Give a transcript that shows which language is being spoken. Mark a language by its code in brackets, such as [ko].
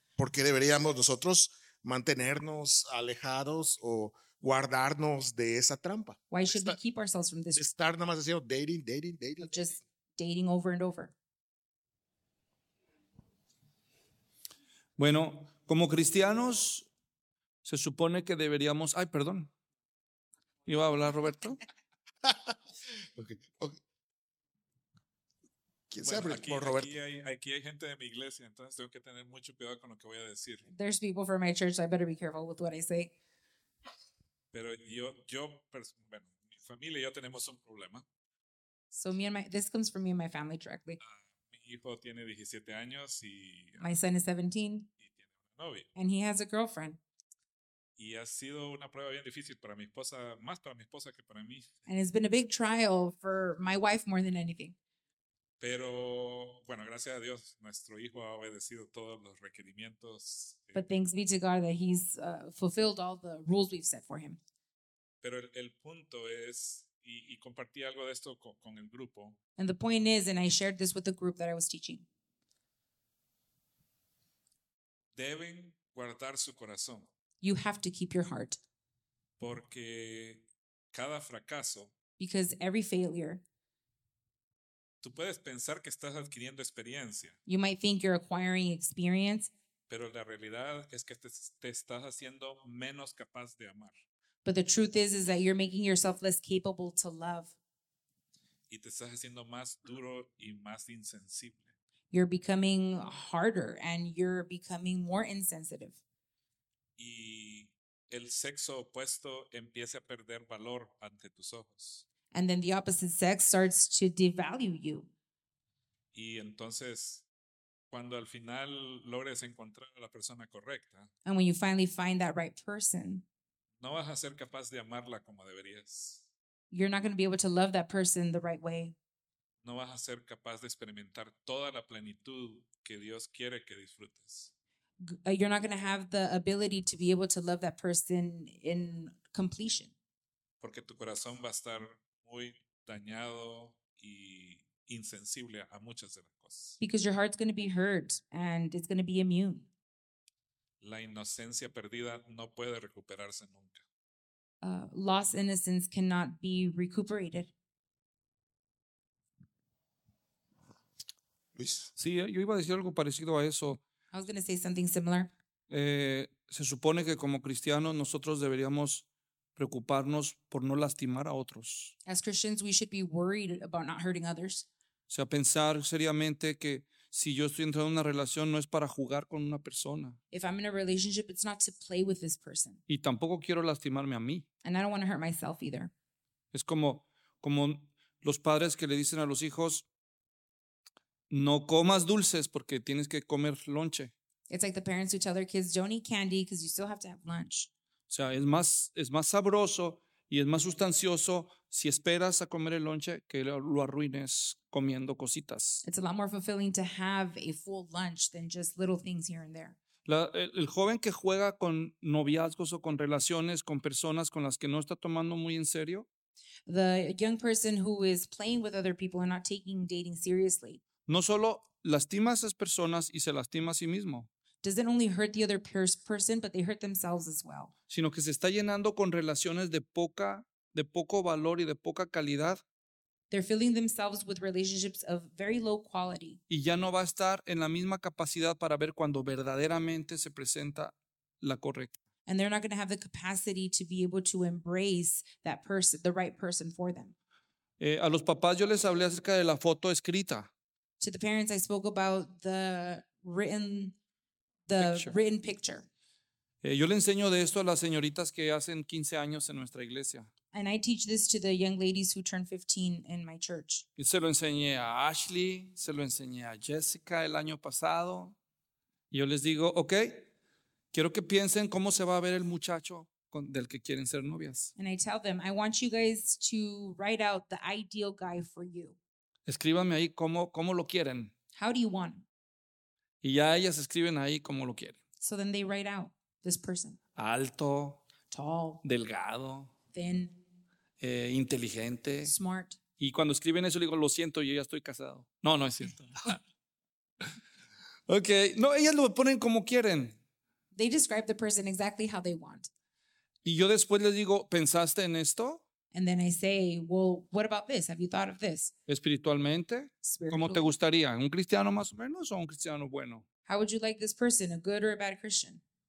[es] ¿Por qué deberíamos nosotros mantenernos alejados o guardarnos de esa trampa? [en] Why should we keep ourselves from this? [es] Estar nada más haciendo dating. [en] Just dating over and over. [es] Bueno, como cristianos, se supone que deberíamos... Ay, perdón. ¿Iba a hablar Roberto? [en] Okay. [es] quien sea, aquí, por Roberto. Aquí hay gente de mi iglesia, entonces tengo que tener mucho cuidado con lo que voy a decir. [en] There's people from my church, so I better be careful with what I say. [es] Pero yo bueno, mi familia y yo tenemos un problema. [en] So me and my, this comes from me and my family directly. [es] Mi hijo tiene 17 años y... [en] My son is 17. [es] Y tiene una novia. [en] And he has a girlfriend. [es] Y ha sido una prueba bien difícil para mi esposa, más para mi esposa que para mí. [en] And it's been a big trial for my wife more than anything. [es] Pero, bueno, gracias a Dios, nuestro hijo ha obedecido todos los requerimientos. [en] But thanks be to God that he's fulfilled all the rules we've set for him. [es] Pero el punto es, y compartí algo de esto con el grupo. [en] And the point is, and I shared this with the group that I was teaching. [es] Deben guardar su corazón. [en] You have to keep your heart. [es] Porque cada fracaso. [en] Because every failure. [es] Tú puedes pensar que estás adquiriendo experiencia. [en] You might think you're acquiring experience. [es] Pero la realidad es que te estás haciendo menos capaz de amar. [en] But the truth is that you're making yourself less capable to love. [es] Y te estás haciendo más duro y más insensible. [en] You're becoming harder and you're becoming more insensitive. [es] Y el sexo opuesto empieza a perder valor ante tus ojos. [en] And then the opposite sex starts to devalue you. [es] Y entonces, cuando al final logres encontrar a la persona correcta, [en] and when you finally find that right person, [es] no vas a ser capaz de amarla como deberías. [en] You're not going to be able to love that person the right way. [es] No vas a ser capaz de experimentar toda la plenitud que Dios quiere que disfrutes. [en] You're not going to have the ability to be able to love that person in completion. [es] Porque tu corazón va a estar muy dañado y insensible a muchas de las cosas. [en] Because your heart's going to be hurt and it's going to be immune. [es] La inocencia perdida no puede recuperarse nunca. [en] Lost innocence cannot be recuperated. [es] Luis. Sí, yo iba a decir algo parecido a eso. [en] I was going to say something similar. [es] Se supone que como cristianos nosotros deberíamos preocuparnos por no lastimar a otros. [en] As Christians, we should be worried about not hurting others. [es] O sea, pensar seriamente que si yo estoy entrando en una relación no es para jugar con una persona. [en] If I'm in a relationship, it's not to play with this person. [es] Y tampoco quiero lastimarme a mí. [en] And I don't want to hurt myself either. [es] Es como los padres que le dicen a los hijos, no comas dulces porque tienes que comer lonche. [en] It's like the parents who tell their kids, don't eat candy because you still have to have lunch. [es] O sea, es más sabroso y es más sustancioso si esperas a comer el lonche que lo arruines comiendo cositas. [en] It's a lot more fulfilling to have a full lunch than just little things here and there. [es] El joven que juega con noviazgos o con relaciones con personas con las que no está tomando muy en serio. [en] The young person who is playing with other people and not taking dating seriously. [es] No solo lastima a esas personas y se lastima a sí mismo. [en] Doesn't only hurt the other person, but they hurt themselves as well. [es] Sino que se está llenando con relaciones de poco valor y de poca calidad. [en] They're filling themselves with relationships of very low quality. [es] Y ya no va a estar en la misma capacidad para ver cuando verdaderamente se presenta la correcta. [en] And they're not going to have the capacity to be able to embrace that person, the right person for them. [es] A los papás yo les hablé acerca de la foto escrita. [en] To the parents, I spoke about the written picture. [es] Yo le enseño de esto a las señoritas que hacen 15 años en nuestra iglesia. [en] And I teach this to the young ladies who turn 15 in my church. [es] Y se lo enseñé a Ashley, se lo enseñé a Jessica el año pasado. Y yo les digo, okay, quiero que piensen cómo se va a ver el muchacho del que quieren ser novias. [en] And I tell them, I want you guys to write out the ideal guy for you. [es] Escríbanme ahí cómo lo quieren. [en] How do you want? [es] Y ya ellas escriben ahí cómo lo quieren. [en] So then they write out this person. [es] Alto. [en] Tall. [es] Delgado. [en] Thin. [es] Inteligente. [en] Smart. [es] Y cuando escriben eso, le digo, lo siento, yo ya estoy casado. No, no es cierto. Okay. No, ellas lo ponen como quieren. [en] They describe the person exactly how they want. [es] Y yo después les digo, ¿pensaste en esto? [en] And then I say, well, what about this? Have you thought of this? [es] Espiritualmente, ¿cómo te gustaría? ¿Un cristiano más o menos o un cristiano bueno? [en] How would you like this person, a good or a bad Christian?